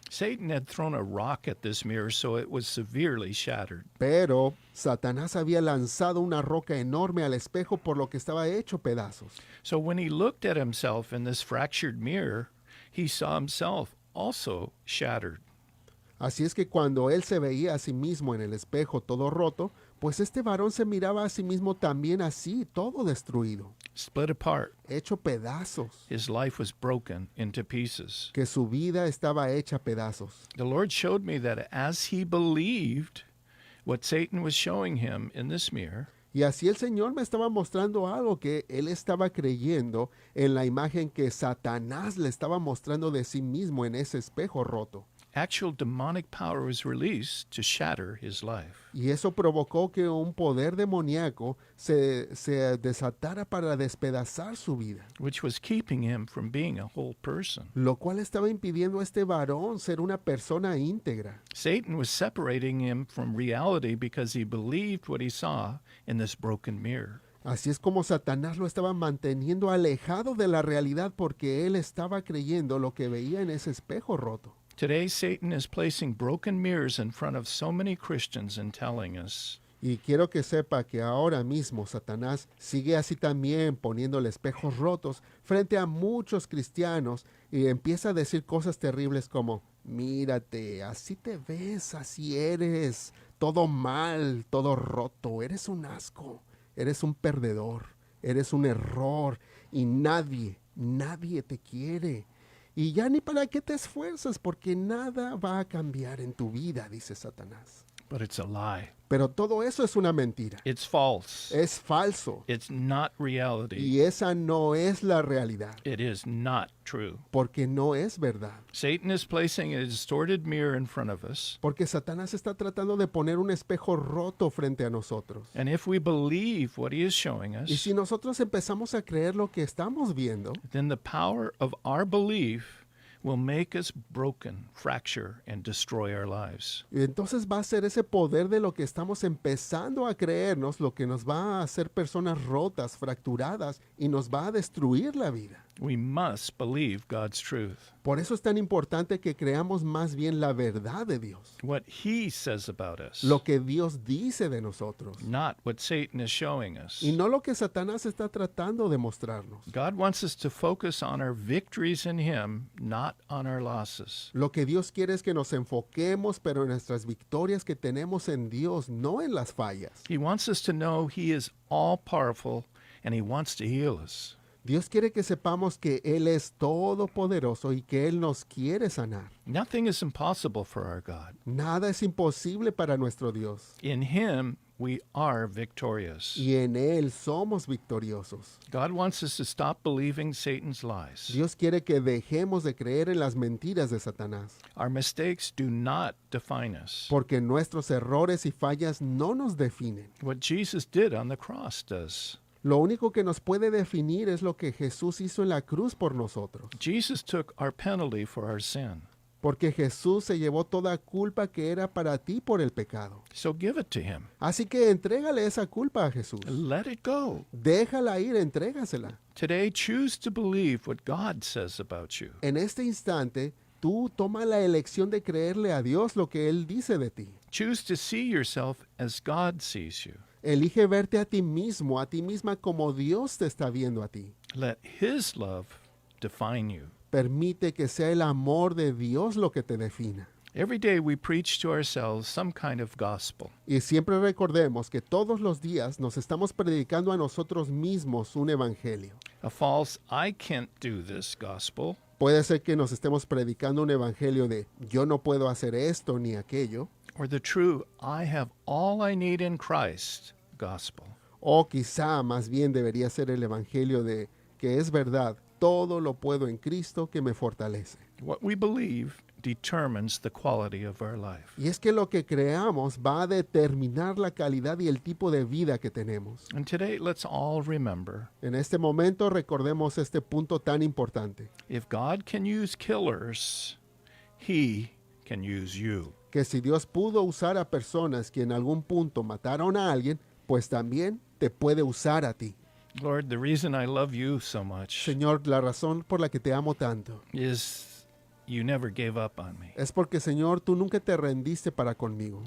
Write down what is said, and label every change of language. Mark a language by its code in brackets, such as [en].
[en] Satan had thrown a rock at this mirror, so it was severely shattered. [es] Pero Satanás había lanzado una roca enorme al espejo por lo que estaba hecho pedazos. [en] So when he looked at himself in this fractured mirror, he saw himself also shattered. [es] Así es que cuando él se veía a sí mismo en el espejo todo roto, pues este varón se miraba a sí mismo también así, todo destruido, [en] Split apart, [es] hecho pedazos, [en] his life was broken into pieces. [es] que su vida estaba hecha pedazos. [en] The Lord showed me that as he believed what Satan was showing him in this mirror, [es] Y así el Señor me estaba mostrando algo que él estaba creyendo en la imagen que Satanás le estaba mostrando de sí mismo en ese espejo roto. [en] actual demonic power was released to shatter his life. [es] Y eso provocó que un poder demoníaco se desatara para despedazar su vida, [en] Which was keeping him from being a whole person. [es] lo cual estaba impidiendo a este varón ser una persona íntegra. [en] Satan was separating him from reality because he believed what he saw in this broken mirror. [es] Así es como Satanás lo estaba manteniendo alejado de la realidad porque él estaba creyendo lo que veía en ese espejo roto. [en] Today, Satan is placing broken mirrors in front of so many Christians and telling us, [es] Y quiero que sepa que ahora mismo Satanás sigue así también poniéndole espejos rotos frente a muchos cristianos y empieza a decir cosas terribles como, mírate, así te ves, así eres, todo mal, todo roto, eres un asco, eres un perdedor, eres un error y nadie te quiere. Y ya ni para qué te esfuerzas, porque nada va a cambiar en tu vida, dice Satanás. [en] But it's a lie. [es] Pero todo eso es una mentira. [en] It's false. [es] Es falso. [en] It's not reality. [es] Y esa no es la realidad, [en] It is not true. [es] porque no es verdad. [en] Satan is placing a distorted mirror in front of us. [es] Porque Satanás está tratando de poner un espejo roto frente a nosotros. [en] And if we believe what he is showing [es] Y [en] us, [es] si nosotros empezamos a creer lo que estamos viendo, [en] then the power of our belief will make us broken, fracture, and destroy our lives. [es] entonces va a ser ese poder de lo que estamos empezando a creernos lo que nos va a hacer personas rotas, fracturadas, y nos va a destruir la vida. [en] We must believe God's truth, [es] Por eso es tan importante que creamos más bien la verdad de Dios, [en] what he says about us, [es] lo que Dios dice de nosotros, [en] not what Satan is showing us. [es] y no lo que Satanás está tratando de mostrarnos. [en] God wants us to focus on our victories in him, not on our losses. [es] Lo que Dios quiere es que nos enfoquemos, pero en nuestras victorias que tenemos en Dios, no en las fallas. [en] He wants us to know he is all powerful and he wants to heal us. [es] Dios quiere que sepamos que Él es todopoderoso y que Él nos quiere sanar. [en] Nothing is impossible for our God. [es] Nada es imposible para nuestro Dios. [en] In him we are victorious. [es] Y en Él somos victoriosos. [en] God wants us to stop believing Satan's lies. [es] Dios quiere que dejemos de creer en las mentiras de Satanás, [en] Our mistakes do not define us. [es] porque nuestros errores y fallas no nos definen. [en] What Jesus did on the cross does. [es] Lo único que nos puede definir es lo que Jesús hizo en la cruz por nosotros, [en] Jesus took our penalty for our sin. [es] porque Jesús se llevó toda culpa que era para ti por el pecado. [en] So give it to him. [es] Así que entrégale esa culpa a Jesús. [en] Let it go. [es] Déjala ir, entrégasela. [en] Today, choose to believe what God says about you. [es] En este instante, tú toma la elección de creerle a Dios lo que Él dice de ti. [en] Choose to see yourself as God sees you. [es] Elige verte a ti mismo, a ti misma como Dios te está viendo a ti. [en] Let his love define you. [es] Permite que sea el amor de Dios lo que te defina. [en] Every day we preach to ourselves some kind of gospel. [es] Y siempre recordemos que todos los días nos estamos predicando a nosotros mismos un evangelio. [en] A false, I can't do this gospel. [es] Puede ser que nos estemos predicando un evangelio de yo no puedo hacer esto ni aquello. [en] Or the true, I have all I need in Christ gospel. [es] O quizá más bien debería ser el evangelio de que es verdad, todo lo puedo en Cristo que me fortalece. [en] What we believe determines the quality of our life. [es] Y es que lo que creamos va a determinar la calidad y el tipo de vida que tenemos. [en] And today, let's all remember, [es] En este momento recordemos este punto tan importante, [en] if God can use killers, he can use you. [es] que si Dios pudo usar a personas que en algún punto mataron a alguien, pues también te puede usar a ti. [en] Lord, the reason I love you so much [es] Señor, la razón por la que te amo tanto [en] is you never gave up on me. [es] es porque, Señor, tú nunca te rendiste para conmigo.